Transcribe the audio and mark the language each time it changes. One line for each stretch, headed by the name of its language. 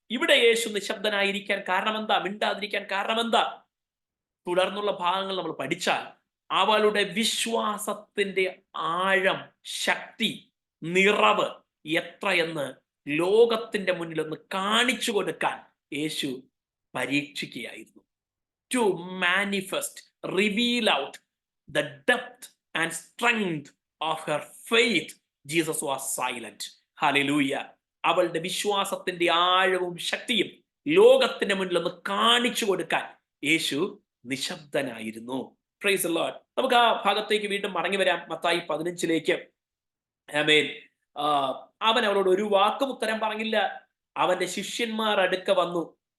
Malayalam: ഇവിടെ യേശു നിശബ്ദനായിരിക്കാൻ കാരണം എന്താ? മിണ്ടാതിരിക്കാൻ കാരണം എന്താ? തുടർന്നുള്ള ഭാഗങ്ങൾ നമ്മൾ പഠിച്ചാൽ അവളുടെ വിശ്വാസത്തിന്റെ ആഴം, ശക്തി, നിറവ് എത്രയെന്ന് ലോകത്തിന്റെ മുന്നിൽ ഒന്ന് കാണിച്ചു കൊടുക്കാൻ യേശു പരീക്ഷിക്കുകയായിരുന്നു.
English: To manifest, reveal out the depth and strength of her faith, Jesus was silent. Hallelujah.
Malayalam: അവളുടെ വിശ്വാസത്തിന്റെ ആഴവും ശക്തിയും ലോകത്തിന്റെ മുന്നിൽ ഒന്ന് കാണിച്ചു കൊടുക്കാൻ യേശു നിശബ്ദനായിരുന്നു.
English: Praise the Lord.
Malayalam: നമുക്ക് ആ ഭാഗത്തേക്ക് വീണ്ടും മടങ്ങി വരാം. മത്തായി 15 ആമേൻ. അവൻ അവളോട് ഒരു വാക്കും ഉത്തരം പറഞ്ഞില്ല. അവന്റെ ശിഷ്യന്മാർ അടുക്ക വന്നു.